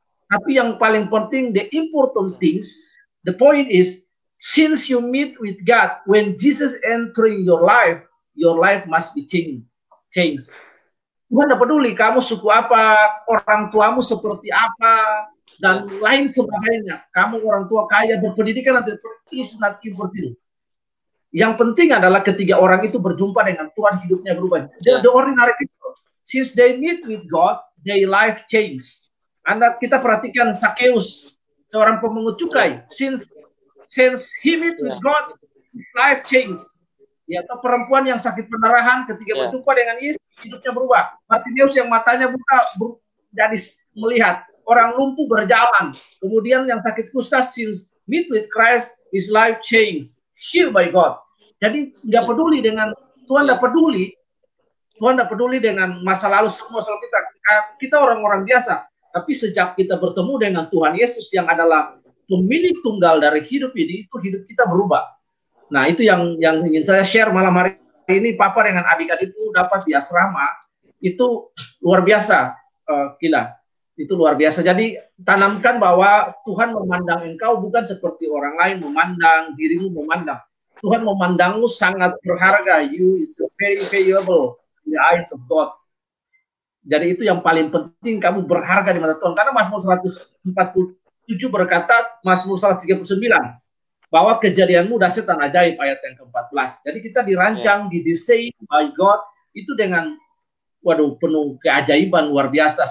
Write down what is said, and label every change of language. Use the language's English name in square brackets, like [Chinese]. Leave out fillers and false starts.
[Indonesian] Tapi yang paling penting, [English] the important things, the point is, since you meet with God, when Jesus entering your life must be changed. [Indonesian] Tuhan tidak peduli kamu suku apa, orang tuamu seperti apa, dan lain sebagainya. Kamu orang tua kaya, berpendidikan, nanti [English] is not important. [Indonesian] Yang penting adalah ketiga orang itu berjumpa dengan Tuhan, hidupnya berubah. [English] The ordinary people, since they meet with God, their life change. [Indonesian] Kita perhatikan Sakeus, seorang pemungut cukai. [English] Since he meet with God, his life change. [Indonesian] Ya, atau perempuan yang sakit pendarahan ketika berjumpa dengan Yesus, hidupnya berubah. Bartimeus yang matanya buta jadi melihat. Orang lumpuh berjalan. Kemudian yang sakit kusta, [English] since meet with Christ, his life change. Healed by God. [Indonesian] Jadi nggak peduli dengan Tuhan, nggak peduli. Tuhan nggak peduli dengan masa lalu semua soal kita. Kita orang-orang biasa. Tapi sejak kita bertemu dengan Tuhan Yesus yang adalah pemilik tunggal dari hidup ini, itu hidup kita berubah. Nah, itu yang ingin saya share malam hari ini. Papa dengan adik-adik itu dapat di asrama, itu luar biasa, Kila. Itu luar biasa. Jadi tanamkan bahwa Tuhan memandang engkau bukan seperti orang lain memandang, dirimu memandang. Tuhan memandangmu sangat berharga. [English] You is very valuable in the eyes of God. [Indonesian] Jadi itu yang paling penting, kamu berharga di mata Tuhan. Karena Mazmur 147 berkata, Mazmur 139, bahwa kejadianmu dahsyat dan ajaib, ayat yang ke-14. Jadi kita dirancang, didesain by God, itu dengan penuh keajaiban luar biasa.